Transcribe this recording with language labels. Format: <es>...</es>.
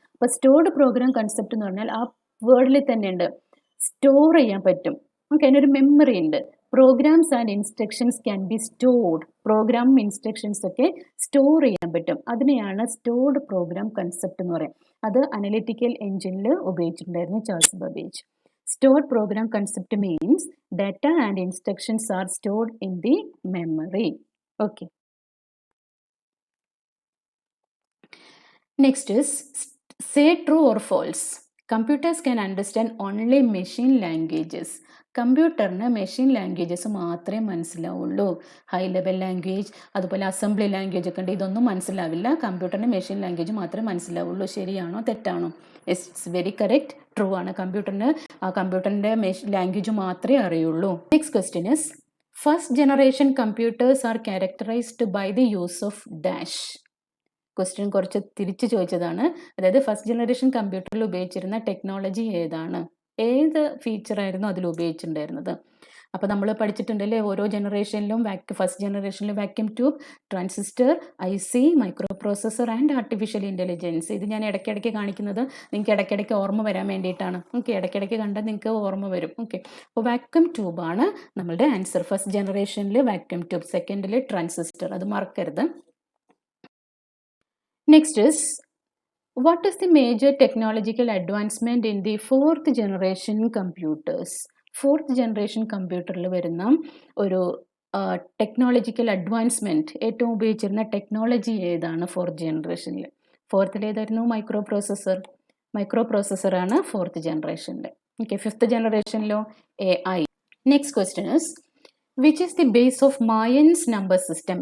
<ml>അപ്പോൾ stored programme concept എന്ന് പറഞ്ഞാൽ ആ വേർഡിൽ തന്നെ ഉണ്ട്, സ്റ്റോർ ചെയ്യാൻ പറ്റും. ഓക്കെ, അതിനൊരു മെമ്മറി ഉണ്ട്.</ml> <en>Programs and instructions can be stored.</en> <ml>Programme instructions ഒക്കെ സ്റ്റോർ ചെയ്യാൻ പറ്റും. അതിനെയാണ് സ്റ്റോർഡ് പ്രോഗ്രാം കൺസെപ്റ്റ് എന്ന് പറയുന്നത്. അത് അനലിറ്റിക്കൽ എഞ്ചിനിൽ ഉപയോഗിച്ചിട്ടുണ്ടായിരുന്നു Charles Babbage.</ml> <en>Stored program concept means data and instructions are stored in the memory. Okay. Next is say true or false. Computers can understand only machine languages.</en> <ml>കമ്പ്യൂട്ടറിന് machine languages മാത്രമേ മനസ്സിലാവുള്ളൂ. High level language, അതുപോലെ assembly language ഒക്കെ ഉണ്ട്, ഇതൊന്നും മനസ്സിലാവില്ല. കമ്പ്യൂട്ടറിന് machine language മാത്രമേ മനസ്സിലാവുള്ളൂ. ശരിയാണോ തെറ്റാണോ?</ml> <en>it's very correct,</en> <ml>ട്രൂ ആണ്. കമ്പ്യൂട്ടറിൻ്റെ ലാംഗ്വേജ് മാത്രമേ അറിയുള്ളൂ.</ml> <en>Next question is first generation computers are characterised by the use of dash.</en> <ml>Question കുറച്ച് തിരിച്ചു ചോദിച്ചതാണ്. അതായത് ഫസ്റ്റ് ജനറേഷൻ കമ്പ്യൂട്ടറിൽ ഉപയോഗിച്ചിരുന്ന ടെക്നോളജി ഏതാണ്, ഏത് ഫീച്ചറായിരുന്നു അതിൽ ഉപയോഗിച്ചിട്ടുണ്ടായിരുന്നത്? അപ്പോൾ നമ്മൾ പഠിച്ചിട്ടുണ്ടല്ലേ, ഓരോ ജനറേഷനിലും ഫസ്റ്റ് ജനറേഷനിൽ vacuum tube, transistor, IC, micro processor and artificial intelligence. ഇത് ഞാൻ ഇടയ്ക്കിടയ്ക്ക് കാണിക്കുന്നത് നിങ്ങൾക്ക് ഇടയ്ക്കിടയ്ക്ക് ഓർമ്മ വരാൻ വേണ്ടിയിട്ടാണ്. ഓക്കെ, ഇടയ്ക്കിടയ്ക്ക് കണ്ടാൽ നിങ്ങൾക്ക് ഓർമ്മ വരും. ഓക്കെ, അപ്പോൾ വാക്യൂം ട്യൂബാണ് നമ്മളുടെ ആൻസർ. ഫസ്റ്റ് ജനറേഷനിൽ വാക്യൂം ട്യൂബ്, സെക്കൻഡിൽ ട്രാൻസിസ്റ്റർ, അത് മറക്കരുത്.</ml> <en>Next is, what is the major technological advancement in the fourth generation computers?</en> <ml>Fourth generation കമ്പ്യൂട്ടറിൽ വരുന്ന ഒരു ടെക്നോളജിക്കൽ അഡ്വാൻസ്മെൻറ്റ്, ഏറ്റവും ഉപയോഗിച്ചിരുന്ന ടെക്നോളജി ഏതാണ് ഫോർത്ത് ജനറേഷനിൽ? ഫോർത്തിൽ ഏതായിരുന്നു? മൈക്രോ പ്രോസസ്സറാണ് ഫോർത്ത് ജനറേഷനിൽ.</ml> <en>okay,</en> <ml>fifth ജനറേഷനിലോ</ml> <en>AI. Next question is which is the base of Mayans number system?</en>